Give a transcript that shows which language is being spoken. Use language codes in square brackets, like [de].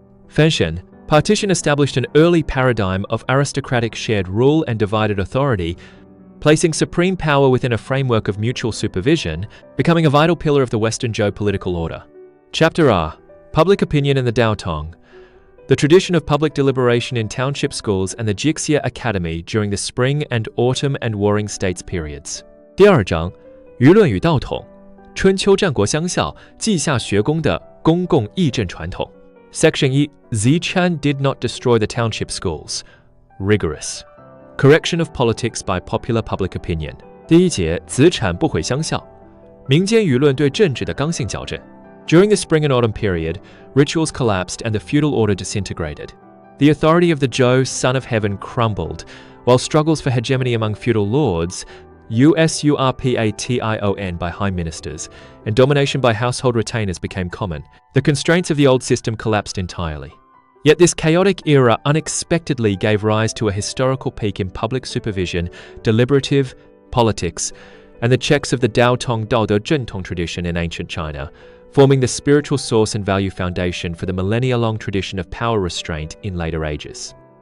[en] Fenshen partition established an early paradigm of aristocratic shared rule and divided authority, placing supreme power within a framework of mutual supervision, becoming a vital pillar of the Western Zhou political order. Chapter R. Public Opinion and the Daotong. The tradition of public deliberation in township schools and the Jixia Academy during the Spring and Autumn and Warring States periods. [zh] 第二章，舆论与道统，春秋战国乡校稷下学宫的公共议政传统。 [en] Section 1. Zichan did not destroy the township schools. Rigorous. Correction of politics by popular public opinion. [zh] 第一节，子产不毁乡校，民间舆论对政治的刚性矫正。 [en] During the Spring and Autumn period, rituals collapsed and the feudal order disintegrated. The authority of the Zhou Son of Heaven crumbled, while struggles for hegemony among feudal lords, usurpation by high ministers, and domination by household retainers became common. The constraints of the old system collapsed entirely. Yet this chaotic era unexpectedly gave rise to a historical peak in public supervision, deliberative politics, and the checks of the Daotong Daode Zhentong tradition in ancient China, forming the spiritual source and value foundation for the millennia-long tradition of power restraint in later ages.